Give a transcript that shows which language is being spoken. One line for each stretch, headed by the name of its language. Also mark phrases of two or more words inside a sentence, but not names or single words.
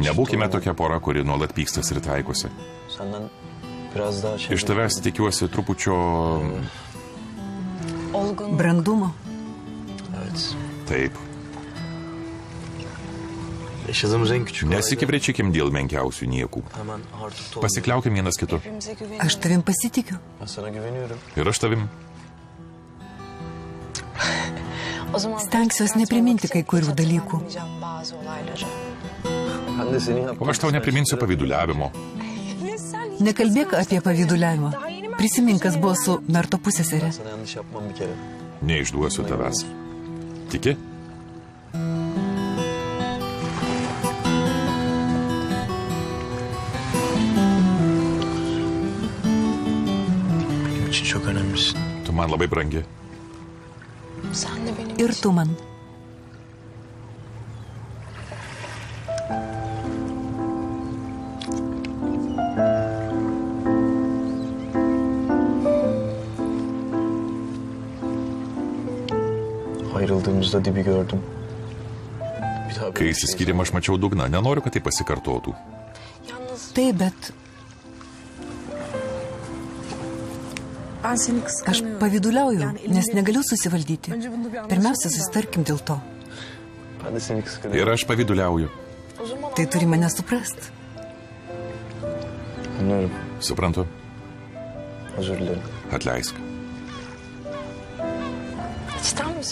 Turkish: çift
Lithuanian: Nebūkime
Turkish: olmalı.
Lithuanian: tokia pora, kuri nuolat pykstas ir taikosi.
Turkish: Senden biraz daha şey...
Lithuanian: Iš tavęs tikiuosi trupučio...
Turkish: Olgun.
Lithuanian: Brandumo.
Turkish: Evet.
Lithuanian: Taip.
Turkish: Yaşadığımız en küçük
Lithuanian: Nesikivrečiakim dėl menkiausių niekų.
Turkish: Hemen artık toz.
Lithuanian: Pasikliaukim vienas kitu. Aš tavim pasitikiu.
Turkish: Ben sana güveniyorum.
Lithuanian: Ir aš tavim. Stengsiuos nepriminti kai kurių dalykų.
Turkish: Ben de senin
Lithuanian: O aš tau nepriminsiu pavyduliavimo. Nekalbėk apie pavyduliavimą. Prisimink, kas buvo su Merto pusseserė.
Turkish: sana yanlış yapmam bir kere.
Lithuanian: Neišduosiu tavęs. Tiki?
Turkish: Benim için çok önemlisin.
Lithuanian: Tu man labai brangi.
Turkish: Sen de benim
Lithuanian: Ir tu man.
Turkish: Ayrıldığımızda dibi gördüm. Bir daha
Lithuanian: Kai įsiskyrėm, aš mačiau dugną. Nenoriu, kad tai pasikartotų. Taip, bet
Turkish: Ben seni
Lithuanian: aš
Turkish: kıskanıyorum.
Lithuanian: pavyduliauju, nes negaliu susivaldyti. Pirmiausia, susitarkim dėl to.
Turkish: Ben de seni kıskanıyorum.
Lithuanian: Ir aš pavyduliauju. Tai turi mane suprast.
Turkish: Anlıyorum.
Lithuanian: Suprantu.
Turkish: Özür dilerim.
Lithuanian: Atleisk.
Turkish: İçten mi